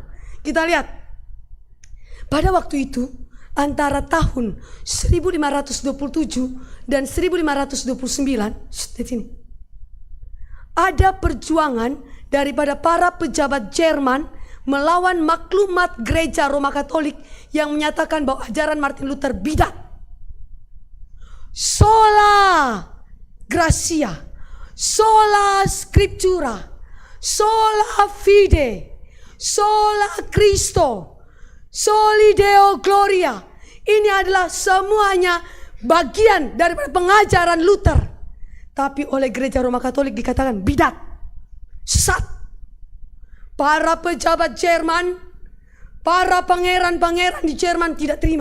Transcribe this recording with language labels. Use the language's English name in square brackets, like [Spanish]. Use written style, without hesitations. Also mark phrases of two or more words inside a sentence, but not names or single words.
[Indonesian] Kita lihat pada waktu itu antara tahun 1527 dan 1529 di sini ada perjuangan daripada para pejabat Jerman melawan maklumat gereja Roma Katolik yang menyatakan bahwa ajaran Martin Luther bidat. [Latin] Sola gratia, sola scriptura, sola fide, sola Cristo, soli Deo gloria. [Indonesian] Ini adalah semuanya bagian daripada pengajaran Luther. Tapi oleh gereja Roma Katolik dikatakan bidat, sesat. Para pejabat Jerman, para pangeran-pangeran di Jerman tidak terima.